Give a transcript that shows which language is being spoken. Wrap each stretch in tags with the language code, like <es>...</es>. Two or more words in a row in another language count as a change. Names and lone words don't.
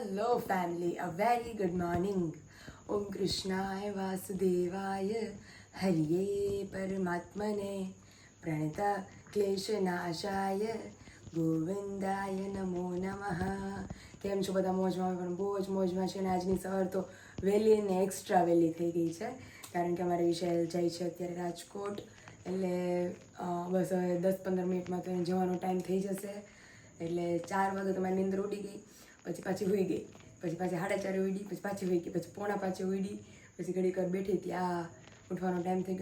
<en>Hello family, a very good morning.</en> <sa>ॐ कृष्णाय वासुदेवाय हरये परमात्मने प्रणत क्लेशनाशाय गोविन्दाय नमो नमः.</sa> <gu>કેમ છો બધા? મોજમાં? પણ બહુ જ મોજમાં છે. અને આજની સવાર તો વહેલી અને એક્સ્ટ્રા વહેલી થઈ ગઈ છે, કારણ કે અમારે વિશાલ જાય છે અત્યારે રાજકોટ, એટલે બસ હવે 10-15 મિનિટમાં તો જવાનો ટાઈમ થઈ જશે. એટલે 4 વાગે તો મારી નીંદર ઉડી ગઈ, પછી પાછી હોઈ ગઈ, પછી પાછી 4:30 ઉડી, પછી પાછી હોઈ ગઈ, પછી 4:45 ઉડી, પછી ઘડીક વાર બેઠી ત્યાં ઉઠવાનો ટાઈમ થઈ ગયો.</gu>